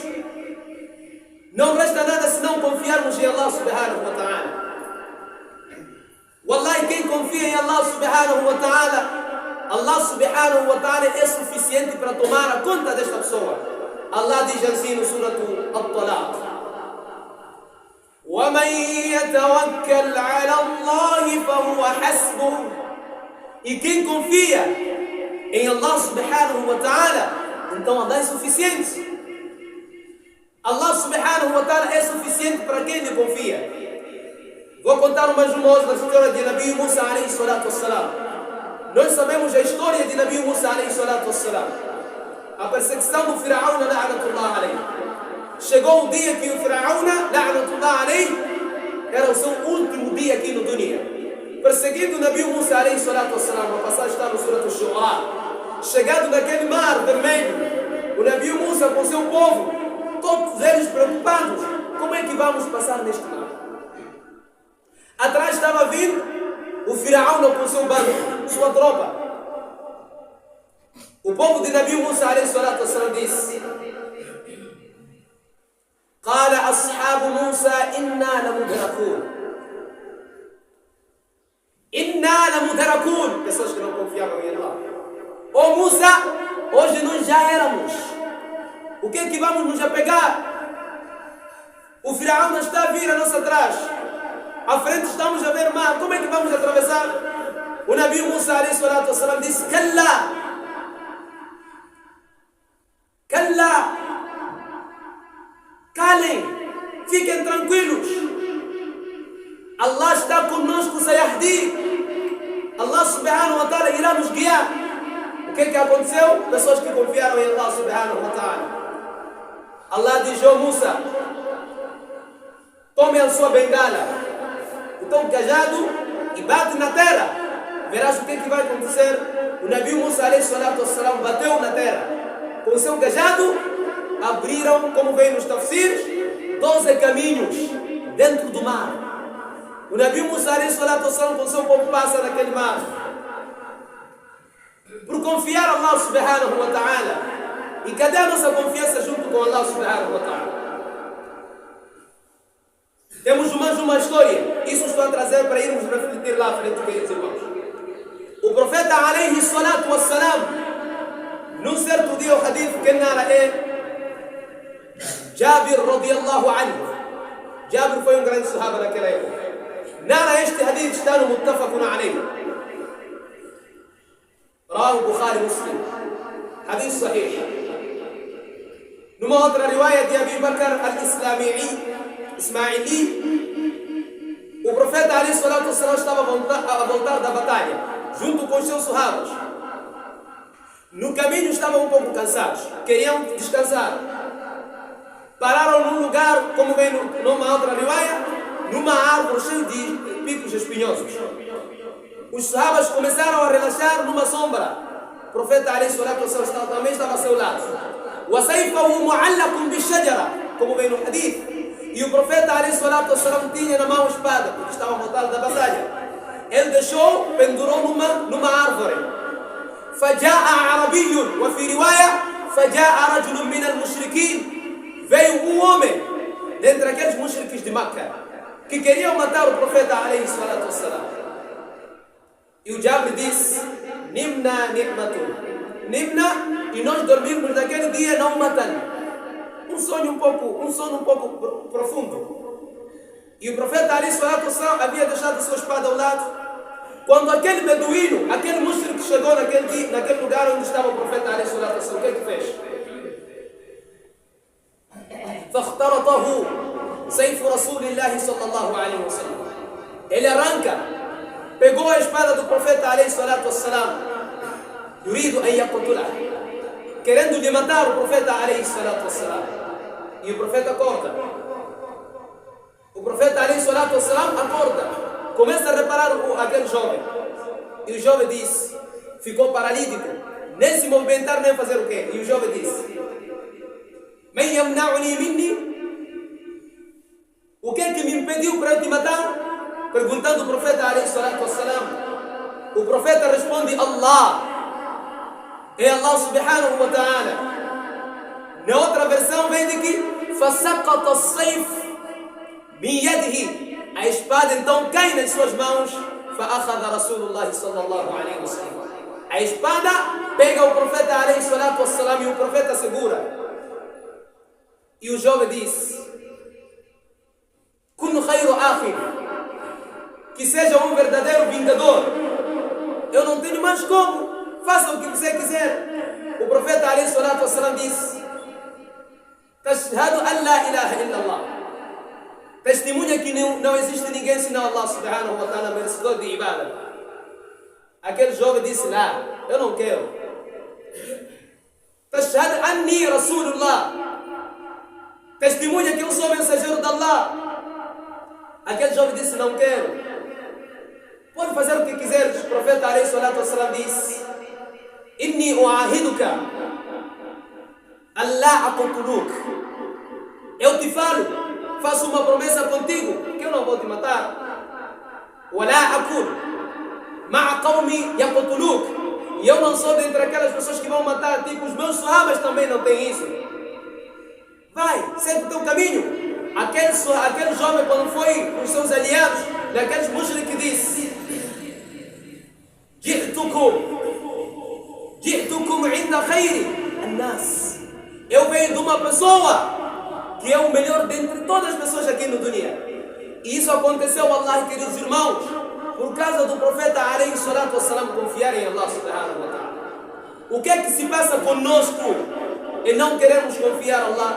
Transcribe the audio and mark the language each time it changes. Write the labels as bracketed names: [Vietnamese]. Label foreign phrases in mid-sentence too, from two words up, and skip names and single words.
[Portuguese] Não resta nada senão confiarmos em Allah [Arabic] سبحانه وتعالى. [Portuguese] Wallahi, quem confia em Allah [Arabic] سبحانه وتعالى, [Portuguese] Allah [Arabic] سبحانه وتعالى [Portuguese] é suficiente para tomar a conta desta pessoa. Allah diz assim no Surat Al-Talaq: [Arabic] وَمَنْ يَتَوَكَّلْ عَلَى اللَّهِ فَهُوَ حَسْبُهُ. [Portuguese] E quem confia em Allah [Arabic] سبحانه وتعالى, [Portuguese] então Allah é suficiente. Allah [Arabic] سبحانه وتعالى [Portuguese] é suficiente para quem lhe confia. Vou contar mais uma outra história de Nabi Musa [Arabic] عليه الصلاة والسلام. [Portuguese] Nós sabemos a história de Nabi Musa [Arabic] عليه الصلاة والسلام. [Portuguese] A perseguição do Firaúna, [Arabic] لعنة الله عليه. [Portuguese] Chegou o dia que o Firaúna, [Arabic] لعنة الله عليه, [Portuguese] era o seu último dia aqui no dunya. Perseguiu Prosseguindo o Nabi Musa [Arabic] عليه الصلاة والسلام, [Portuguese] a passagem está no Surat al-Shu'ara. Chegado naquele mar vermelho, o Nabi Musa com seu povo, todos eles preocupados, como é que vamos passar neste mar? Atrás estava vindo o Firaun com seu bando, sua tropa. O povo de Nabi Musa [Arabic] عليه الصلاة والسلام [Portuguese] disse: [Arabic] قال أصحاب موسى إنا لمدركون. إنا لمدركون. [Portuguese] Pessoas que não confiavam em Allah. Ô Musa, hoje nós já éramos. O que é que vamos nos apegar? O Firaun está a vir a nossa atrás. À frente estamos a ver o mar. Como é que vamos atravessar? O Nabi Musa [Arabic] عليه الصلاة والسلام [Portuguese] disse: [Arabic] كلا. كلا. [Portuguese] Calem, fiquem tranquilos. Allah está conosco, Sayahdi. Allah [Arabic] سبحانه وتعالى [Portuguese] irá nos guiar. O que aconteceu? Pessoas que confiaram em Allah [Arabic] سبحانه وتعالى. [Portuguese] Allah diz: ó Musa, tome a sua bengala, o teu cajado e bate na terra. Verás o que vai acontecer. O Nabi Musa [Arabic] عليه الصلاة والسلام [Portuguese] bateu na terra com o seu cajado. Abriram, como vem nos tafsirs, 12 caminhos dentro do mar. O Nabi Musa [Arabic] عليه الصلاة والسلام [Portuguese] com seu povo passa naquele mar. Por confiar a Allah [Arabic] سبحانه وتعالى. [Portuguese] E cadê a nossa confiança junto com Allah [Arabic] سبحانه وتعالى? [Portuguese] Temos mais uma história. Isso estou a trazer para irmos refletir lá frente, queridos irmãos. O profeta [Arabic] عليه الصلاة والسلام, [Portuguese] num certo dia o hadith que narra é Jabir [Arabic] رضي الله عنه. [Portuguese] Jabir foi grande sahaba naquela época. Narra este hadith, está no [Arabic] متفق عليه. [Portuguese] Rawahu Bukhari Muslim. [Arabic] حديث صحيح. [Portuguese] Numa outra riwaya de Abi Bakr al-Ismaili, o profeta [Arabic] عليه الصلاة والسلام [Portuguese] estava a voltar da batalha, junto com os seus sahabas. No caminho estavam um pouco cansados, queriam descansar. Pararam num lugar, como vem numa outra riwaya, numa árvore cheia de picos espinhosos. Os sahabas começaram a relaxar numa sombra. O profeta [Arabic] عليه الصلاة والسلام [Portuguese] também estava ao seu lado. [Arabic] وَسَيْفَهُ مُعَلَّقٌ بِالشَّجَرَةِ, [Portuguese] como vem no hadith. E o profeta [Arabic] عليه الصلاة والسلام [Portuguese] tinha na mão a espada, porque estava a voltar da batalha. Ele deixou, pendurou numa árvore. [Arabic] فَجَاءَ عَرَبِيٌّ, وفي رواية فَجَاءَ رَجُلٌ مِنَ الْمُشْرِكِينَ. [Portuguese] Veio um homem dentre aqueles mushriks de Makkah que queriam matar o profeta [Arabic] عليه الصلاة والسلام. [Portuguese] E o Jabir disse: [Arabic] نمنا نعمة. [Portuguese] Nimna, e nós dormimos naquele dia não matando. Um sono um pouco profundo. E o profeta [Arabic] عليه الصلاة والسلام [Portuguese] havia deixado a sua espada ao lado. Quando aquele beduíno, aquele mushrik chegou naquele lugar onde estava o profeta [Arabic] عليه الصلاة والسلام, [Portuguese] o que fez? [Arabic] فاخترطه سيف رسول الله صلى الله عليه وسلم. [Portuguese] Ele arranca, pegou a espada do profeta [Arabic] عليه الصلاة والسلام, يريد أن يقتله, [Portuguese] querendo lhe matar o profeta [Arabic] عليه الصلاة والسلام. [Portuguese] E o profeta acorda. O profeta [Arabic] عليه الصلاة والسلام [Portuguese] acorda, começa a reparar aquele jovem. E o jovem disse, ficou paralítico, nem se movimentar nem fazer o quê? E o jovem disse: [Arabic] من يمنعني مني? [Portuguese] O que é que me impediu para eu te matar? Perguntando o profeta [Arabic] عليه الصلاة والسلام. [Portuguese] O profeta responde: Allah. É Allah [Arabic] سبحانه وتعالى. [Portuguese] Na outra versão vem de que [Arabic] فَسَقَطَ السَّيْفِ مِنْ يَدِهِ. [Portuguese] A espada então cai nas suas mãos. [Arabic] فَأَخَذَ رَسُولُ اللَّهِ صلى الله عليه وسلم. [Portuguese] A espada pega o profeta [Arabic] عليه الصلاة والسلام [Portuguese] e o profeta segura. E o jovem disse: [Arabic] كن خير آخر, [Portuguese] que seja um verdadeiro vingador. Eu não tenho mais como, faça o que você quiser. O profeta [Arabic] عليه الصلاة والسلام [Portuguese] disse: [Arabic] تشهد أن لا إله إلا الله. [Portuguese] Testemunha que não existe ninguém senão Allah [Arabic] سبحانه وتعالى, [Portuguese] merecedor de ibada. Aquele jovem disse: Lá, eu não quero. [Arabic] تشهد أني رسول الله. [Portuguese] Testemunha que eu sou mensageiro de Allah. Aquele jovem disse: Não quero. Pode fazer o profeta [Arabic] عليه الصلاة والسلام [Portuguese] disse: [Arabic] إني أعاهدك الله أقتلك. [Portuguese] Eu te falo, faço uma promessa contigo, que eu não vou te matar. [Arabic] ولا أقول مع قومي يقتلك. [Portuguese] E eu não sou dentre aquelas pessoas que vão matar, tipo os meus sahabas também não têm isso. Vai, segue o teu caminho. Aquele jovem, quando foi com os seus aliados, daqueles mushrik, que disse: [Arabic] جئتكم عند خير الناس. [Portuguese] Eu venho de uma pessoa que é o melhor dentre todas as pessoas aqui no dunya. E isso aconteceu, Allah, queridos irmãos, por causa do profeta [Arabic] عليه الصلاة والسلام [Portuguese] confiar em Allah [Arabic] سبحانه وتعالى. [Portuguese] O que é que se passa conosco e não queremos confiar em Allah?